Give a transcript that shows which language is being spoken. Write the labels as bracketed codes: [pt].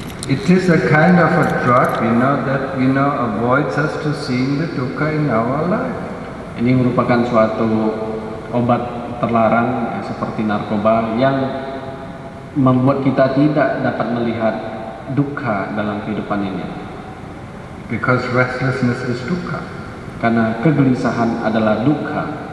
[en] It is a kind of a drug, that avoids us to seeing the dukkha in our life. [id] Ini merupakan suatu obat terlarang seperti narkoba yang membuat kita tidak dapat melihat dukkha dalam kehidupan ini. [en] Because restlessness is dukkha. [id] Karena kegelisahan adalah dukkha.